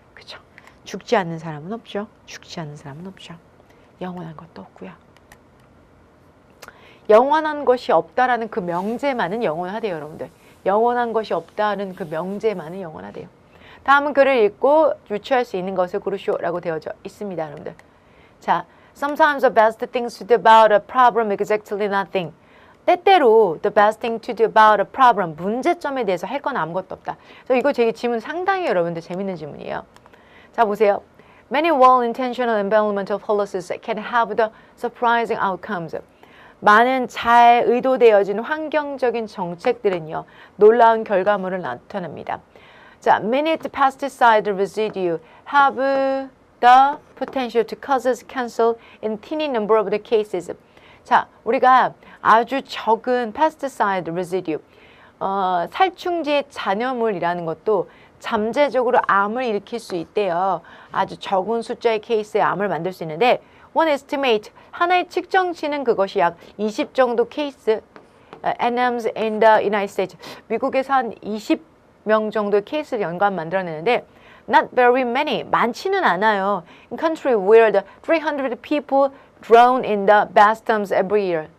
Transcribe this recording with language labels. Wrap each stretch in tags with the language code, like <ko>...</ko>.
<ko>그렇죠? 죽지 않는 사람은 없죠. 죽지 않는 사람은 없죠. 영원한 것도 없고요. 영원한 것이 없다라는 그 명제만은 영원하대요, 여러분들. 영원한 것이 없다는 그 명제만은 영원하대요. 다음은 글을 읽고 유추할 수 있는 것을 고르시오라고 되어져 있습니다, 여러분들.</ko> <en>자, sometimes the best things to do about a problem is exactly nothing.</en> <ko>때때로</ko> <en>the best thing to do about a problem,</en> <ko>문제점에 대해서 할 건 아무것도 없다. 그래서 이거 제 질문 상당히 여러분들 재밌는 질문이에요. 자, 보세요.</ko> <en>Many well-intentional environmental policies can have the surprising outcomes.</en> <ko>많은 잘 의도되어진 환경적인 정책들은요, 놀라운 결과물을 나타냅니다.</ko> <en>자, many pesticide residue have the potential to cause cancer in teeny number of the cases.</en> <ko>자, 우리가 아주 적은 pesticide residue, 살충제 잔여물이라는 것도 잠재적으로 암을 일으킬 수 있대요. 아주 적은 숫자의 케이스에 암을 만들 수 있는데</ko> <en>one estimate,</en> <ko>하나의 측정치는 그것이 약 20 정도 케이스, NMs</ko> <en>in the United States,</en> <ko>미국에서 한 20명 정도의 케이스를 연관 만들어내는데</ko> <en>not very many,</en> <ko>많지는 않아요.</ko> <en>In country where the 300 people drown in the bathtubs every year.</en>